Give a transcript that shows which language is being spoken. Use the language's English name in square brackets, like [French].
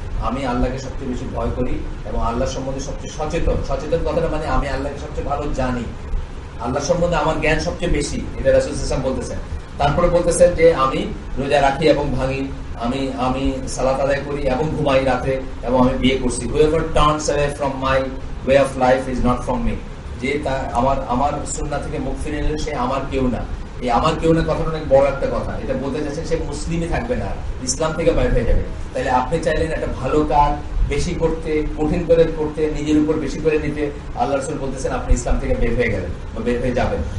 [Bangla] আমি আল্লাহকে সবচেয়ে বেশি ভয় করি এবং আল্লাহ সম্বন্ধে সবচেয়ে সচেতন কথাটা মানে আমি আল্লাহকে সবচেয়ে ভালো জানি, আল্লাহ সম্বন্ধে আমার জ্ঞান সবচেয়ে বেশি, এটা রাসূল সাল্লাল্লাহু আলাইহি ওয়াসাল্লাম বলতেছেন। তারপরে বলতেছেন যে আমি রোজা রাখি এবং ভাঙি, আমি সালাত আদায় করি এবং ঘুমাই রাতে, এবং আমি বিয়ে করছি। [English] whoever turns away from my way of life is not from me. [Bangla] যে আমার সুন্নাহ থেকে মুখ ফিরিয়ে নিলে সে আমার কেউ না। এই আমার কেউ না কথাটা অনেক বড় একটা কথা। এটা বলতে চাচ্ছেন সে মুসলিমই থাকবে না, ইসলাম থেকে বাইরে হয়ে যাবে। তাহলে আপনি চাইলেন একটা ভালো কাজ বেশি করতে, কঠিন করে করতে, নিজের উপর বেশি করে নিতে, আল্লাহ রাসূল বলতেছেন আপনি ইসলাম থেকে বের হয়ে গেলেন বা বের হয়ে যাবেন।